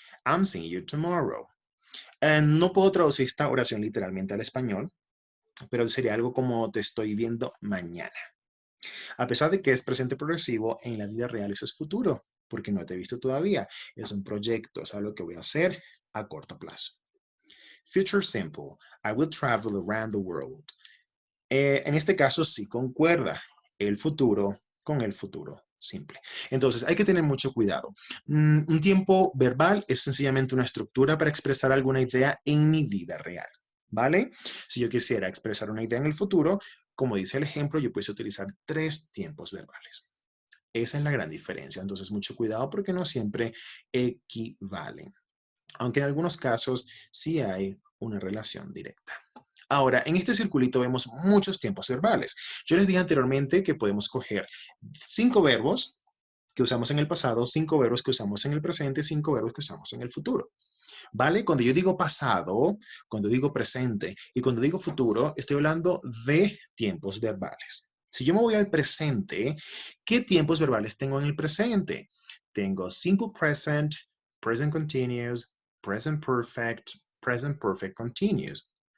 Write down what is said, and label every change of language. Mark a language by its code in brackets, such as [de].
[en] I'm seeing you tomorrow. [es] No puedo traducir esta oración literalmente al español, pero sería algo como te estoy viendo mañana. A pesar de que es presente progresivo, en la vida real eso es futuro, porque no te he visto todavía. Es un proyecto, es algo que voy a hacer a corto plazo. [en] Future simple. I will travel around the world. [es] En este caso sí concuerda el futuro con el futuro simple. Entonces hay que tener mucho cuidado. Un tiempo verbal es sencillamente una estructura para expresar alguna idea en mi vida real. ¿Vale? Si yo quisiera expresar una idea en el futuro, como dice el ejemplo, yo puedo utilizar 3 tiempos verbales. Esa es la gran diferencia. Entonces, mucho cuidado porque no siempre equivalen. Aunque en algunos casos sí hay una relación directa. Ahora, en este circulito vemos muchos tiempos verbales. Yo les dije anteriormente que podemos coger 5 verbos que usamos en el pasado, 5 verbos que usamos en el presente, 5 verbos que usamos en el futuro. ¿Vale? Cuando yo digo pasado, cuando digo presente y cuando digo futuro, estoy hablando de tiempos verbales. Si yo me voy al presente, ¿qué tiempos verbales tengo en el presente? Tengo simple present, present continuous, present perfect continuous.